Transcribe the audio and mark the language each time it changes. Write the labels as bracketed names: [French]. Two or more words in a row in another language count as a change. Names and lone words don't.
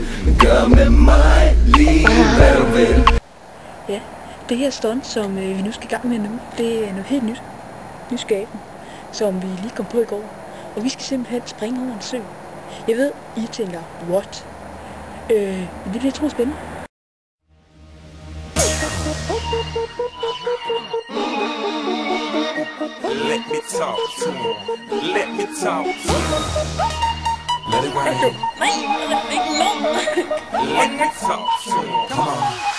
[Danish] Gør med mig lige hvad du vil. Ja, det her stunt, som vi nu skal i gang med nu, det er noget helt nyt. Nyskabende, som vi lige kom på i går. Og vi skal simpelthen springe over en sø. Jeg ved, I tænker, what? Det bliver utroligt spændende. [English] Let me talk to him. Let me talk to him. Let it rain. Let me talk to him. Come on.